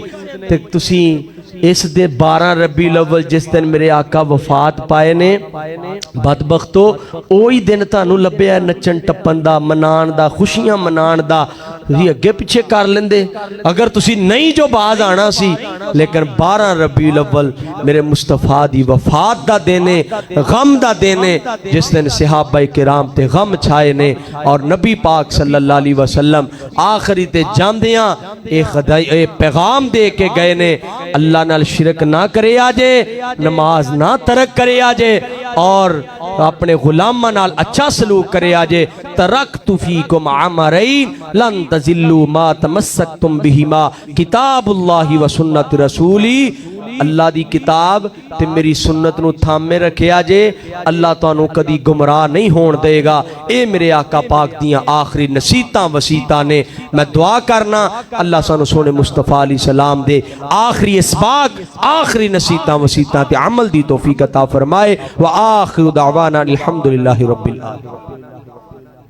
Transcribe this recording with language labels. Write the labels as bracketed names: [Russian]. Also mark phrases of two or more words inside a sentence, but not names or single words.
[Punjabi] ਤੇ ਤੁਸੀ ਇਸ ਦੇ 12 ਰਬੀਉਲ ਅੱਵਲ ਜਿਸ ਦਿਨ ਮੇਰੇ ਆਕਾ ਵਫ਼ਾਤ ਪਾਏ ਨੇ ਬਦਬਖ਼ਤੋ ਓਹੀ ਦਿਨ ਤਾਨੂੰ ਲੱਭਿਆ ਨੱਚਣ ਟੱਪਣ ਦਾ ਮਨਾਣ ਦਾ ਖ਼ੁਸ਼ੀਆਂ ਮਨਾਣ ਦਾ। ਤੁਸੀ ਅੱਗੇ ਪਿੱਛੇ ਕਰ ਲੈਂਦੇ ਅਗਰ ਤੁਸੀ ਨਹੀਂ ਜੋ ਬਾਜ਼ ਆਣਾ ਸੀ। ਲੇਕਿਨ 12 ਰਬੀਉਲ ਅੱਵਲ ਮੇਰੇ ਮੁਸਤਫ਼ਾ ਦੀ ਵਫ਼ਾਤ ਦਾ ਦਿਨ ਹੈ, ਗ਼ਮ ਦਾ ਦਿਨ ਹੈ ਜਿਸ ਦਿਨ ਸਹਾਬਾ ਕਿਰਾਮ ਤੇ ਗ਼ਮ ਛਾਏ ਨੇ ਔਰ ਨਬੀ ਪਾਕ [Arabic] صلى الله عليه وسلم [Punjabi] ਆਖ਼ਰੀ ਤੇ ਜਾਂਦਿਆਂ ਏ ਪੈਗ਼ਾਮ ਦੇ ਕੇ ਗਏ ਨੇ ਅੱਲਾਹ ਨਾਲ ਸ਼ਿਰਕ ਨਾ ਕਰੇ ਆਜੇ, ਨਮਾਜ਼ ਨਾ ਤਰਕ ਕਰੇ ਆਜੇ ਔਰ ਅਪਣੇ ਗ਼ੁਲਾਮਾਂ ਨਾਲ ਅੱਛਾ ਸਲੂਕ ਕਰੇ ਆਜੇ। [Arabic] تركت فيكم أمرين لن تضلوا ما تمسكتم بهما كتاب الله وسنة رسولي. [Punjabi] ਅੱਲਾਹ ਦੀ ਕਿਤਾਬ ਤੇ ਮੇਰੀ ਸੁੰਨਤ ਨੂੰ ਥਾਮੇ ਰੱਖਿਆ ਜੇ ਅੱਲਾਹ ਤੁਹਾਨੂੰ ਕਦੀ ਗੁਮਰਾਹ ਨਹੀਂ ਹੋਣ ਦੇਗਾ। ਯੇ ਮੇਰੇ ਆਕਾ ਪਾਕ ਦੀਆਂ ਆਖ਼ਰੀ ਨਸੀਹਤਾਂ ਵਸੀਅਤਾਂ ਨੇ। ਮੈਂ ਦੁਆ ਕਰਨਾ ਅੱਲਾਹ ਸਾਨੂੰ ਸੋਹਣੇ ਮੁਸਤਫ਼ਾ [Arabic] عليه السلام [Punjabi] ਦੇ ਆਖ਼ਰੀ ਇਸਬਾਕ ਆਖ਼ਰੀ ਨਸੀਹਤਾਂ ਵਸੀਅਤਾਂ ਤੇ ਅਮਲ ਦੀ ਤੌਫ਼ੀਕ ਅਤਾ ਫ਼ਰਮਾਏ। [Arabic] وآخر دعوانا الحمد لله رب العالمين.